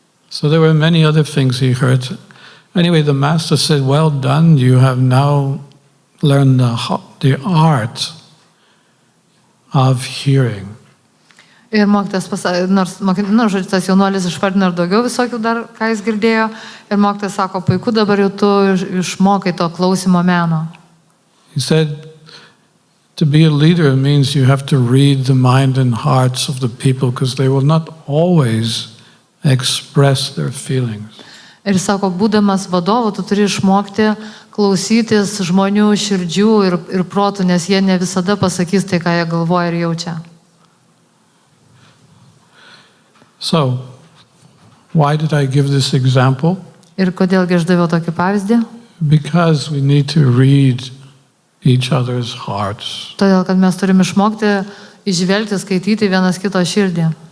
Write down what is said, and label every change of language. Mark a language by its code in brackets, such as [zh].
[en] So there were many other things he heard. Anyway, the master said, well done, you have now learned the art of hearing. [lt] Ir mokytas pasakė, nors žodžiu, tas jaunuolis išvardino ir daugiau visokių dar, ką jis girdėjo. Ir mokytas sako, puiku, dabar jau tu išmokai to klausimo meno. [en] He said, to be a leader means you have to read the mind and hearts of the people because they will not always express their feelings. [lt] Ir sako, būdamas vadovu, tu turi išmokti klausytis žmonių širdžių ir protų, nes jie ne visada pasakys tai, ką jie galvoja ir jaučia. [en] So, why did I give this example? [lt] Ir kodėlgi aš daviau tokį pavyzdį? [en] Because we need to read each other's hearts. [lt] Todėl, kad mes turim išmokti išvelgti, skaityti vienas kito širdį.